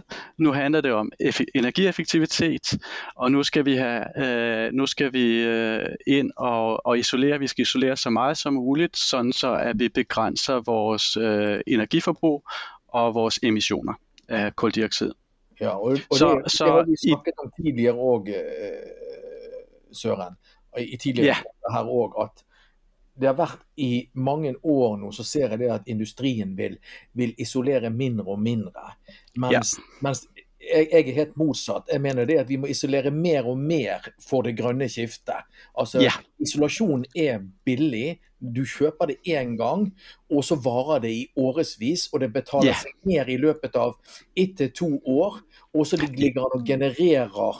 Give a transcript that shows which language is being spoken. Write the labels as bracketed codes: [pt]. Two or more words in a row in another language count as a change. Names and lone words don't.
[da] Nu handler det om energieffektivitet, og nu skal vi ind og isolere. Vi skal isolere så meget som muligt, sådan så at vi begrænser vores energiforbrug og vores emissioner af koldioxid. [no] Ja, og det har vi snakket om tidligere også, Søren, og i tidligere her også, at det har vært i mange år nå, så ser jeg det at industrien vil isolere mindre og mindre, mens jeg er helt motsatt. Jeg mener det at vi må isolere mer og mer for det grønne skiftet. Altså, isolasjon er billig. Du kjøper det en gang, og så varer det i årevis, og det betaler seg ned i løpet av 1 til 2 år, og så ligger det og genererer.